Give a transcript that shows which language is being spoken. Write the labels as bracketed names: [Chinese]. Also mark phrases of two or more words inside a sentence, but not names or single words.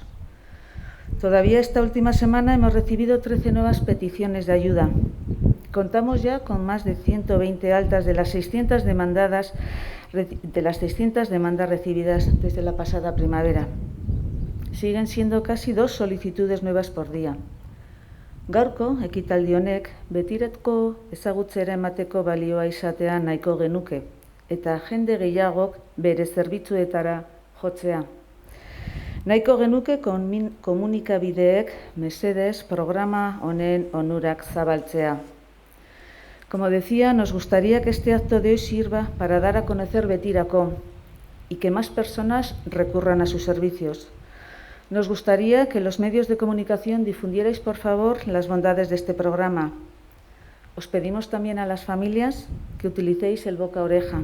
[Spanish] Todavía esta última semana hemos recibido 13 nuevas peticiones de ayuda. Contamos ya con más de 120 altas de las 600 demandas recibidas desde la pasada primavera. Siguen siendo casi 2 solicitudes nuevas por día. [Basque] Gaurko, ekitaldi honek, betirako ezagutzera emateko balioa izatea nahiko genuke, eta jende gehiagok bere zerbitzuetara jotzea. Nahiko genuke komunikabideek mesedez programa honen onurak zabaltzea. [Spanish] Como decía, nos gustaría que este acto de hoy sirva para dar a conocer Betirako y que más personas recurran a sus servicios. Nos gustaría que los medios de comunicación difundierais, por favor, las bondades de este programa. Os pedimos también a las familias que utilicéis el boca a oreja.